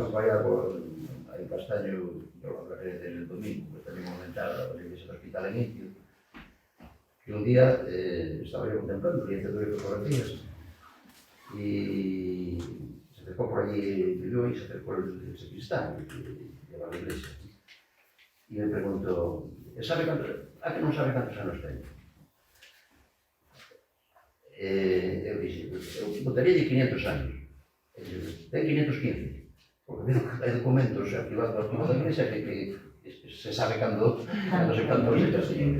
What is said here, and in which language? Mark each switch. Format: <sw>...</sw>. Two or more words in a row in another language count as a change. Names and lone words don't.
<es>ejemplo, hay un castaño, yo lo hablaré del domingo, que también comentaba la iglesia del hospital en Itio, que un día estaba yo contemplando, el día de fotografías, y se acercó por allí, vivió y se acercó el sacristán, que lleva a la iglesia, y me preguntó,</es> <gl>¿a que non sabe cantos anos teño? Eu dixo, eu botaría 500 anos. E dixo, ten 515. Porque hai documentos arquivados do arquivo da iglesia que se sabe cando se plantou ese castillo.</gl>